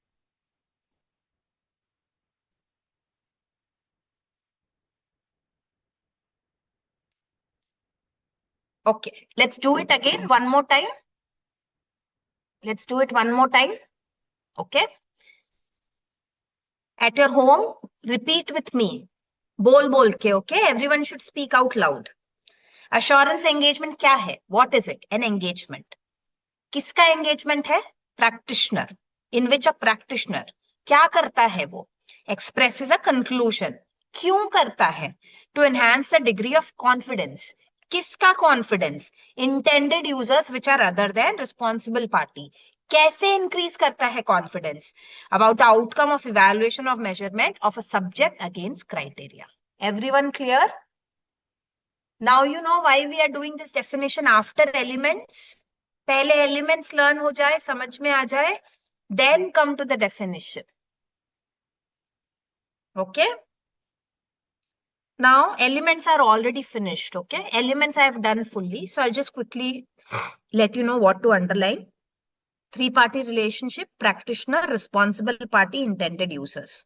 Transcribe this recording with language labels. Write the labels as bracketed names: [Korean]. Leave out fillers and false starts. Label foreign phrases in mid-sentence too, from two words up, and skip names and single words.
[English] Okay, let's do it again one more time. Let's do it one more time. Okay. At your home, repeat with me. [Hindi] बोल के, [English] okay? Everyone should speak out loud. Assurance engagement [Hindi] क्या है? [English] What is it? An engagement. [Hindi] किसका एंगेजमेंट है? [English] practitioner, in which a practitioner [Hindi] क्या करता है? [English] वो expresses a conclusion. [Hindi] क्यों करता है? [English] to enhance the degree of confidence. [Hindi] किसका कॉन्फिडेंस? [English] intended users which are other than responsible party. [Hindi] कैसे इंक्रीज करता है [English] confidence? About the outcome of evaluation of measurement of a subject against criteria. everyone clear? Now you know why we are doing this definition after elements. [Hindi] पहले [English] elements learn [Hindi] हो जाए, समझ में आ जाए, [English] then come to the definition. Okay? Now elements are already finished. Okay? Elements I have done fully. So I'll just quickly let you know what to underline. Three-party relationship, practitioner, responsible party, intended users.